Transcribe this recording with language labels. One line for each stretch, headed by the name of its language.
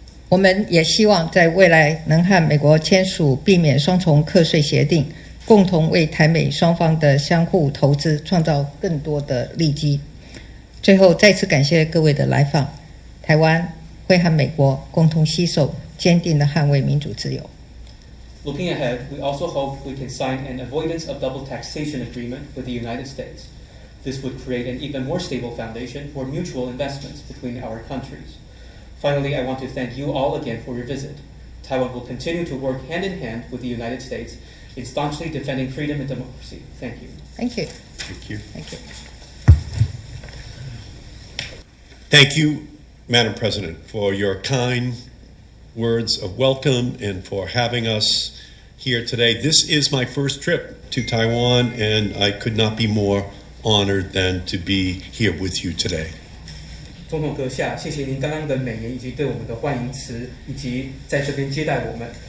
Chinese: 我们也希望在未来能和美国签署避免双重课税协定，共同为台美双方的相互投资创造更多的利基。最后再次感谢各位的来访，台湾会和美国共同携手，坚定地捍卫民主自由。
English: Looking ahead, we also hope we can sign an avoidance of double taxation agreement with the United States. This would create an even more stable foundation for mutual investments between our countries. Finally, I want to thank you all again for your visit. Taiwan will continue to work hand in hand with the United States in staunchly defending freedom and democracy. Thank you. Thank you. Thank you. Thank you. Thank you, Madam President, for your kind words of welcome and for having us here today. This is my first trip to Taiwan, and I could not be more honored than to be here with you today.
Chinese: 总统阁下，谢谢您刚刚的美言以及对我们的欢迎词，以及在这边接待我们。